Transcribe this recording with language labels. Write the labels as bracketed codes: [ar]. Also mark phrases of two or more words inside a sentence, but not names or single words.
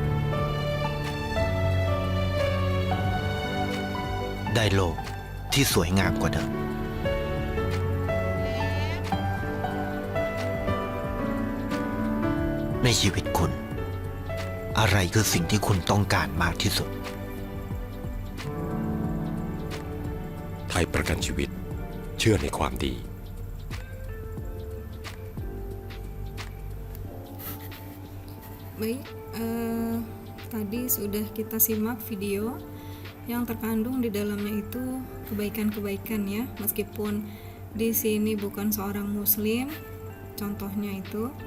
[th] ได้โลกที่สวยงามกว่าเดิม ในชีวิตคุณ อะไรคือสิ่งที่คุณต้องการมากที่สุด ไทยประกันชีวิตเชื่อในความดี [id] Baik, tadi sudah kita simak video yang terkandung di dalamnya itu kebaikan-kebaikan ya, meskipun di sini bukan seorang muslim, contohnya itu,